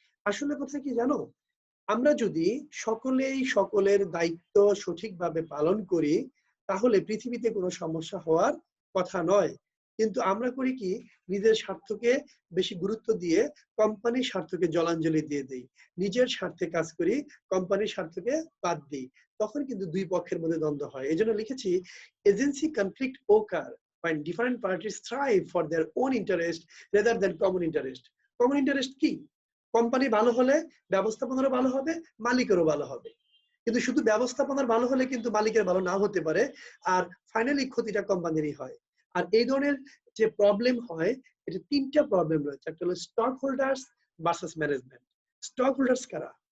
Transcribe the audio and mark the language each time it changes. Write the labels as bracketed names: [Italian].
[Bangla] আসলে কথা কি জানো, আমরা যদি সকলেই সকলের দায়িত্ব সঠিকভাবে পালন করি তাহলে পৃথিবীতে কোনো সমস্যা হওয়ার কথা নয়। কিন্তু আমরা করি কি, নিজের স্বার্থকে বেশি গুরুত্ব দিয়ে কোম্পানির স্বার্থকে জলাঞ্জলি দিয়ে দিই, নিজের স্বার্থে কাজ করি, কোম্পানির স্বার্থকে বাদ দিই। তখন কিন্তু দুই পক্ষের মধ্যে দ্বন্দ্ব হয়। এই জন্য লিখেছি [English] Agency conflict occur when different parties strive for their own interest rather than common interest. [Bangla] Common interest কি? কোম্পানি ভালো হলে ব্যবস্থাপনারও ভালো হবে, মালিকেরও ভালো হবে। কিন্তু শুধু ব্যবস্থাপনার ভালো হলে কিন্তু মালিকের ভালো নাও হতে পারে, আর ফাইনালি ক্ষতিটা কোম্পানিরই হয়। আর এই ধরনের যে প্রবলেম হয়, এটা তিনটা প্রবলেম রয়েছে। একটা হলো stock holders versus management. Stock holders কারা?